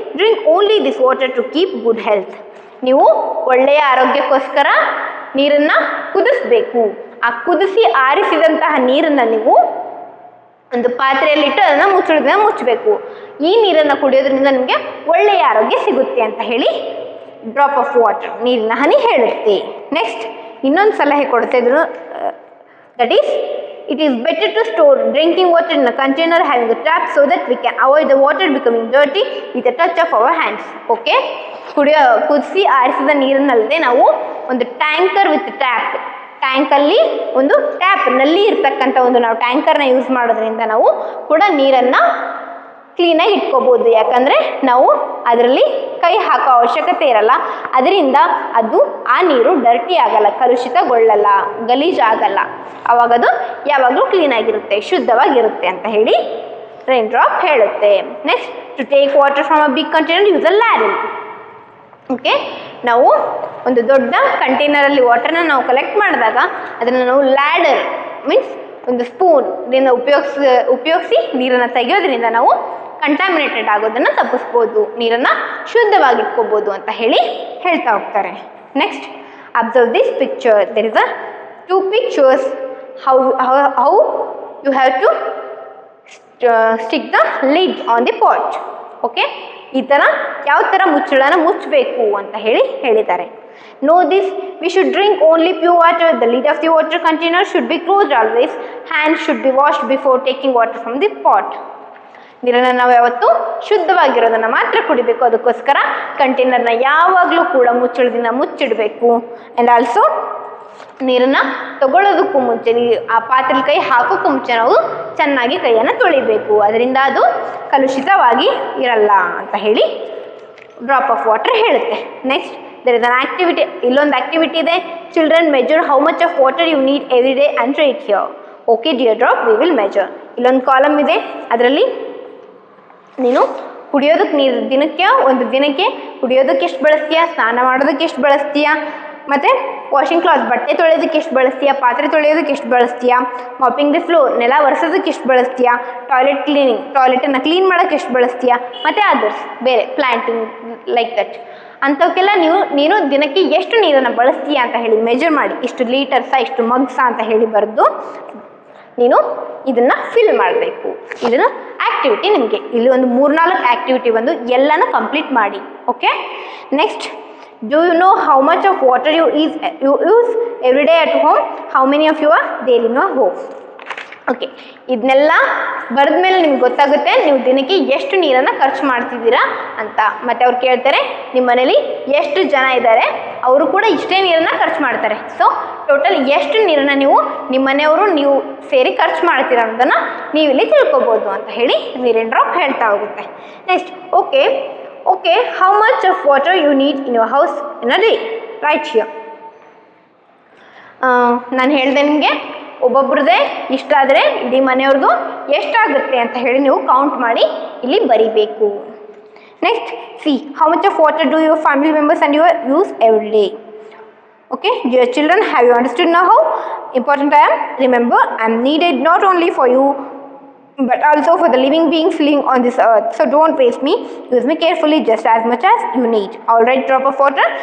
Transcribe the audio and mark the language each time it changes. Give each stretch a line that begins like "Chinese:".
English: Drink only this water to keep good health.
Kannada: ನೀವು ಒಳ್ಳೆಯ ಆರೋಗ್ಯಕ್ಕೋಸ್ಕರ ನೀರನ್ನು ಕುದಿಸ್ಬೇಕು. ಆ ಕುದಿಸಿ ಆರಿಸಿದಂತಹ ನೀರನ್ನು ನೀವು ಒಂದು ಪಾತ್ರೆಯಲ್ಲಿಟ್ಟು ಅದನ್ನು ಮುಚ್ಚಳದಿಂದ ಮುಚ್ಚಬೇಕು. ಈ ನೀರನ್ನು ಕುಡಿಯೋದ್ರಿಂದ ನಿಮಗೆ ಒಳ್ಳೆಯ ಆರೋಗ್ಯ ಸಿಗುತ್ತೆ ಅಂತ ಹೇಳಿ ಡ್ರಾಪ್ ಆಫ್ ವಾಟರ್, ನೀರಿನ ಹನಿ ಹೇಳುತ್ತೆ. ನೆಕ್ಸ್ಟ್, ಇನ್ನೊಂದು ಸಲಹೆ ಕೊಡುತ್ತೆ,
English: that is, it is better to store drinking water in a container having a tap so that we can avoid the water becoming dirty with a touch of our hands.
Kannada: Okay, ಕುದಿಸಿ ಆರಿಸಿದ ನೀರನ್ನಲ್ಲದೆ ನಾವು ಒಂದು tanker with ಟ್ಯಾಂಕಲ್ಲಿ ಒಂದು tap ನಲ್ಲಿ ಇರ್ತಕ್ಕಂಥ ಒಂದು ನಾವು ಟ್ಯಾಂಕರ್ನ use ಮಾಡೋದ್ರಿಂದ ನಾವು ಕೂಡ ನೀರನ್ನು ಕ್ಲೀನಾಗಿ ಇಟ್ಕೋಬೋದು. ಯಾಕಂದರೆ ನಾವು ಅದರಲ್ಲಿ ಕೈ ಹಾಕೋ ಅವಶ್ಯಕತೆ ಇರಲ್ಲ, ಅದರಿಂದ ಆ ನೀರು ಡರ್ಟಿ ಆಗಲ್ಲ, ಕಲುಷಿತಗೊಳ್ಳಲ್ಲ, ಗಲೀಜಾಗಲ್ಲ. ಆವಾಗದು ಯಾವಾಗಲೂ ಕ್ಲೀನಾಗಿರುತ್ತೆ, ಶುದ್ಧವಾಗಿರುತ್ತೆ ಅಂತ ಹೇಳಿ ರೈನ್ ಡ್ರಾಪ್ ಹೇಳುತ್ತೆ.
English: Next, to take water from a big container use a ladder.
Kannada: Okay, ನಾವು ಒಂದು ದೊಡ್ಡ ಕಂಟೈನರಲ್ಲಿ ವಾಟರ್ನ ನಾವು ಕಲೆಕ್ಟ್ ಮಾಡಿದಾಗ ಅದನ್ನು ನಾವು ಲ್ಯಾಡರ್ ಮೀನ್ಸ್ ಒಂದು ಸ್ಪೂನ್ ಇದನ್ನು ಉಪಯೋಗಿಸಿ ನೀರನ್ನು ತೆಗೆಯೋದ್ರಿಂದ ನಾವು ಕಂಟಾಮಿನೇಟೆಡ್ ಆಗೋದನ್ನು ತಪ್ಪಿಸ್ಬೋದು, ನೀರನ್ನು ಶುದ್ಧವಾಗಿಟ್ಕೋಬೋದು ಅಂತ ಹೇಳಿ ಹೇಳ್ತಾ ಹೋಗ್ತಾರೆ.
English: Next, observe this picture. There is a 2 pictures how you have to stick the lid on the pot.
Kannada: Okay, ಈ ಥರ ಯಾವ ಥರ ಮುಚ್ಚಳನ ಮುಚ್ಚಬೇಕು ಅಂತ ಹೇಳಿದ್ದಾರೆ.
English: Know this, we should drink only pure water. The lid of the water container should be closed always. Hands should be washed before taking water from the pot.
Kannada: ನೀರನ್ನು ನಾವು ಯಾವತ್ತೂ ಶುದ್ಧವಾಗಿರೋದನ್ನು ಮಾತ್ರ ಕುಡಿಬೇಕು. ಅದಕ್ಕೋಸ್ಕರ ಕಂಟೈನರ್ನ ಯಾವಾಗಲೂ ಕೂಡ ಮುಚ್ಚಳದಿಂದ ಮುಚ್ಚಿಡಬೇಕು. ಆ್ಯಂಡ್ ಆಲ್ಸೋ ನೀರನ್ನು ತಗೊಳ್ಳೋದಕ್ಕೂ ಮುಂಚೆ, ಆ ಪಾತ್ರೆಲಿ ಕೈ ಹಾಕೋಕ್ಕೂ ಮುಂಚೆ ನಾವು ಚೆನ್ನಾಗಿ ಕೈಯನ್ನು ತೊಳಿಬೇಕು, ಅದರಿಂದ ಅದು ಕಲುಷಿತವಾಗಿ ಇರಲ್ಲ ಅಂತ ಹೇಳಿ ಡ್ರಾಪ್ ಆಫ್ ವಾಟರ್ ಹೇಳುತ್ತೆ.
English: next, there is an activity,
Kannada: ಇಲ್ಲೊಂದು ಆಕ್ಟಿವಿಟಿ ಇದೆ.
English: Children measure how much of water you need every day and write here. Okay dear drop, we will measure.
Kannada: ಇಲ್ಲೊಂದು ಕಾಲಮ್ ಇದೆ, ಅದರಲ್ಲಿ ನೀನು ಕುಡಿಯೋದಕ್ಕೆ ನೀರು ದಿನಕ್ಕೆ ಒಂದು ದಿನಕ್ಕೆ ಕುಡಿಯೋದಕ್ಕೆ ಎಷ್ಟು ಬಳಸ್ತೀಯ, ಸ್ನಾನ ಮಾಡೋದಕ್ಕೆ ಎಷ್ಟು ಬಳಸ್ತೀಯ, ಮತ್ತು ವಾಷಿಂಗ್ ಕ್ಲಾತ್ ಬಟ್ಟೆ ತೊಳೆಯೋದಕ್ಕೆ ಎಷ್ಟು ಬಳಸ್ತೀಯ, ಪಾತ್ರೆ ತೊಳೆಯೋದಕ್ಕೆ ಎಷ್ಟು ಬಳಸ್ತೀಯ, ಮಾಪಿಂಗ್ ದಿ ಫ್ಲೋರ್ ನೆಲ ಒರೆಸೋದಕ್ಕೆ ಎಷ್ಟು ಬಳಸ್ತೀಯ, ಟಾಯ್ಲೆಟನ್ನು ಕ್ಲೀನ್ ಮಾಡೋಕ್ಕೆ ಎಷ್ಟು ಬಳಸ್ತೀಯ, ಮತ್ತು ಅದರ್ಸ್ ಬೇರೆ ಪ್ಲ್ಯಾಂಟಿಂಗ್ ಲೈಕ್ ದಟ್ ಅಂಥವಕ್ಕೆಲ್ಲ ನೀನು ದಿನಕ್ಕೆ ಎಷ್ಟು ನೀರನ್ನು ಬಳಸ್ತೀಯ ಅಂತ ಹೇಳಿ ಮೆಜರ್ ಮಾಡಿ, ಇಷ್ಟು ಲೀಟರ್ಸಾ ಇಷ್ಟು ಮಗ್ಸಾ ಅಂತ ಹೇಳಿ ಬರೆದು ನೀನು ಇದನ್ನು ಫಿಲ್ ಮಾಡಬೇಕು. ಇದನ್ನು ಆ್ಯಕ್ಟಿವಿಟಿ ನಿಮಗೆ ಇಲ್ಲಿ ಒಂದು 3-4 ಆ್ಯಕ್ಟಿವಿಟಿ ಬಂದು ಎಲ್ಲನೂ ಕಂಪ್ಲೀಟ್ ಮಾಡಿ.
English: Okay, next, do you know how much of water you use every day at home? How many of you are there in your home?
Kannada: Okay, ಇದನ್ನೆಲ್ಲ ಬರೆದ ಮೇಲೆ ನಿಮ್ಗೆ ಗೊತ್ತಾಗುತ್ತೆ ನೀವು ದಿನಕ್ಕೆ ಎಷ್ಟು ನೀರನ್ನು ಖರ್ಚು ಮಾಡ್ತಿದ್ದೀರಾ ಅಂತ. ಮತ್ತು ಅವ್ರು ಕೇಳ್ತಾರೆ ನಿಮ್ಮ ಮನೇಲಿ ಎಷ್ಟು ಜನ ಇದ್ದಾರೆ, ಅವರು ಕೂಡ ಇಷ್ಟೇ ನೀರನ್ನು ಖರ್ಚು ಮಾಡ್ತಾರೆ. ಸೊ ಟೋಟಲ್ ಎಷ್ಟು ನೀರನ್ನು ನೀವು ನಿಮ್ಮ ಮನೆಯವರು ನೀವು ಸೇರಿ ಖರ್ಚು ಮಾಡ್ತೀರ ಅನ್ನೋದನ್ನು ನೀವಿಲ್ಲಿ ತಿಳ್ಕೊಬೋದು ಅಂತ ಹೇಳಿ ನೀರಿನ ಡ್ರಾಪ್ ಹೇಳ್ತಾ ಹೋಗುತ್ತೆ.
English: Next, okay, how much of water you need in your house in a day? Right here.
Kannada: ನಾನು ಹೇಳಿದೆ ನಿಮಗೆ ಒಬ್ಬೊಬ್ರದ್ದೇ ಇಷ್ಟ ಆದರೆ ಇಡೀ ಮನೆಯವ್ರದ್ದು ಎಷ್ಟಾಗುತ್ತೆ ಅಂತ ಹೇಳಿ ನೀವು ಕೌಂಟ್ ಮಾಡಿ ಇಲ್ಲಿ ಬರಿಬೇಕು.
English: Next, see how much of water do your family members and you use every day? Okay, dear children, have you understood now how important I am? Remember, I am needed not only for you but also for the living beings living on this earth. So don't waste me. Use me carefully just as much as you need. All right, drop of water.